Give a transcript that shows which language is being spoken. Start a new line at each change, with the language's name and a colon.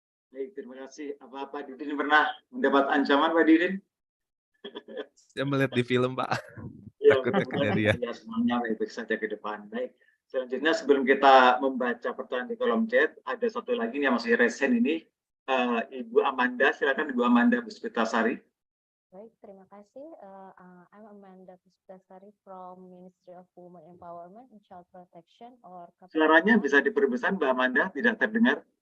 Indonesian: Baik, terima kasih. Apa Pak Didin pernah mendapat ancaman, Pak Didin? Saya melihat di film, Pak. Ya, Takutnya kejadian. ya, semuanya baik-baik saja ke depan. Baik, selanjutnya sebelum kita membaca pertanyaan di kolom chat, ada satu lagi yang masih resen ini, Ibu Amanda. Silakan Ibu Amanda Puspitasari. Baik, terima kasih.
English: I'm Amanda Puspitasari from Ministry of Women Empowerment and Child Protection or
Indonesian: Suaranya bisa diperbesar, Mbak Amanda, tidak terdengar.